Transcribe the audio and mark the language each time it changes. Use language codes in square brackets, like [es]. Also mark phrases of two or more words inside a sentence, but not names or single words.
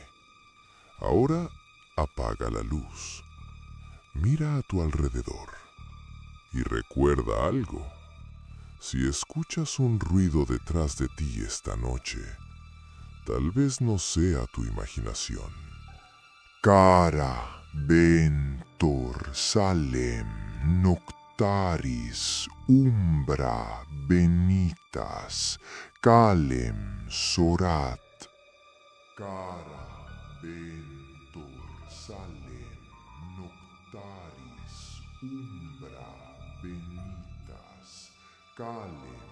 [es] Ahora apaga la luz, mira a tu alrededor y recuerda algo. Si escuchas un ruido detrás de ti esta noche, tal vez no sea tu imaginación. Cara ventor salem noctaris umbra benitas calem sorat. Cara ventor salem noctaris umbra benitas calem